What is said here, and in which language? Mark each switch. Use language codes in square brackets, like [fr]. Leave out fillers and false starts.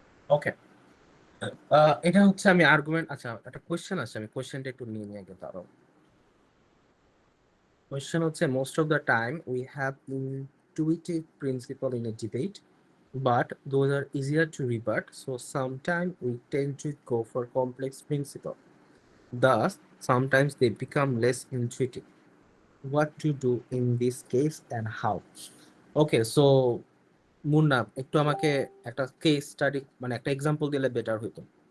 [bn] ওকে, এটা হচ্ছে আমি আর্গুমেন্ট। আচ্ছা একটা কোয়েশ্চেন আছে, আমি কোয়েশ্চেনটা একটু নিয়ে নিয়ে আগে দাঁড়াও। [en] Question হচ্ছে most of the time we have intuitive principle in a debate, but those are easier to rebut. So sometimes we tend to go for complex principle. Thus, sometimes they become less intuitive. What to do in this case and how? [bn] Okay, so Munna একটু আমাকে একটা case study মানে একটা example দিলে better হইতো।